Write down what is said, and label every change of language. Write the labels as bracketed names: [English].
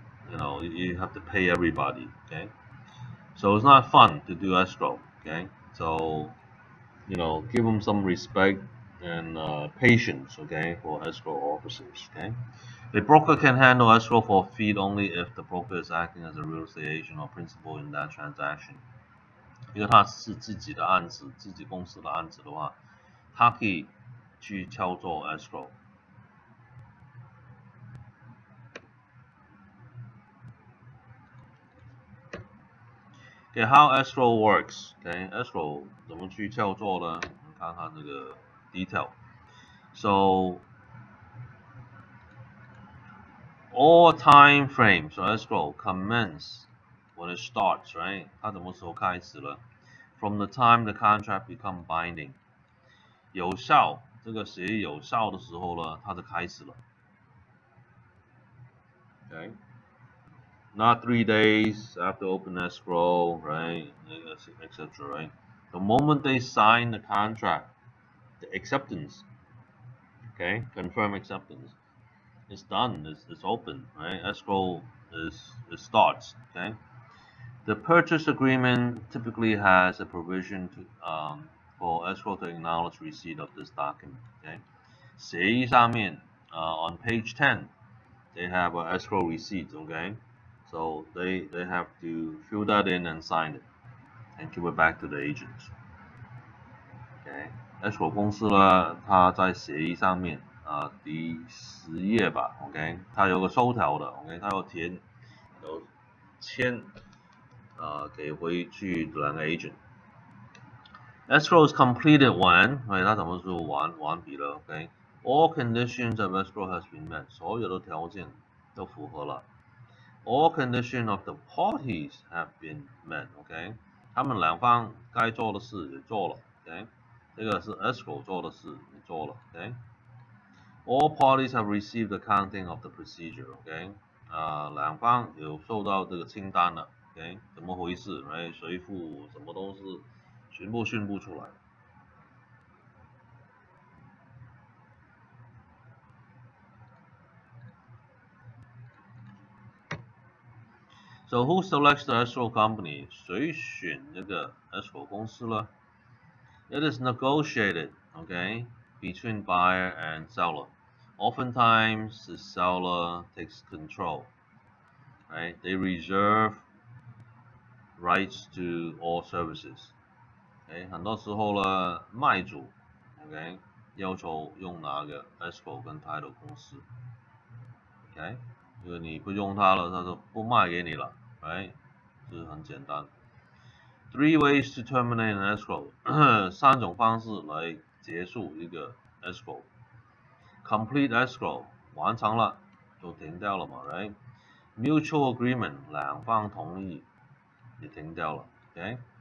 [English] You have to pay everybody, okay? So it's not fun to do escrow, okay? So, give them some respect and patience, okay, for escrow officers, okay? A broker can handle escrow for a fee only if the broker is acting as a real estate agent or principal in that transaction. [Chinese] 因为他是自己的案子，自己公司的案子的话，他可以去操作 escrow。 Okay, [English] how escrow works? [Chinese] Okay, escrow 怎么去操作呢？我们看看这个 detail. [English] So all time frames for escrow commence when it starts, right? [Chinese] 它什么时候开始了 [English] ？From the time the contract become binding. [Chinese] 有效，这个协议有效的时候呢，它就开始了。 [English] Okay. Not 3 days after open escrow, right, etc., right? The moment they sign the contract, the acceptance, okay, confirm acceptance, it's done, it's open, right? Escrow it starts, okay? The purchase agreement typically has a provision for escrow to acknowledge receipt of this document, okay? [Chinese] 协议上面, [English] on page 10, they have an escrow receipt, okay? So they have to fill that in and sign it and give it back to the agents. [Chinese] Okay, escrow 公司呢，它在协议上面第10页吧 ，OK， 它有个收条的 ，OK， 它要填有签给回去2个 agent. [English] Escrow is completed when， [Chinese] 它什么时候完毕了 [English] ？OK， all conditions of escrow has been met， [Chinese] 所有的条件都符合了。 [English] All conditions of the parties have been met. [Chinese] OK， 他们两方该做的事也做了。OK， 这个是 escrow 做的事也做了。 [English] OK， All parties have received the accounting of the procedure. [Chinese] OK， 两方有收到这个清单了。 OK， 怎么回事？谁付什么都是全部宣布出来。 [English] So who selects the escrow company? [Chinese] 谁选这个 escrow 公司呢？ [English] It is negotiated, okay, between buyer and seller. Oftentimes, the seller takes control, right? They reserve rights to all services. [Chinese] Okay, 很多时候呢，卖主 ，OK， 要求用哪个 escrow 跟 title 公司 ，OK， 因为你不用它了，他说不卖给你了。 Right， 这很简单。 [English] 3 ways to terminate an escrow [Chinese] 3种方式来结束一个 [English] escrow. Complete escrow [Chinese] 完成了就停掉了嘛 ，right? [English] Mutual agreement [Chinese] 两方同意也停掉了 ，OK?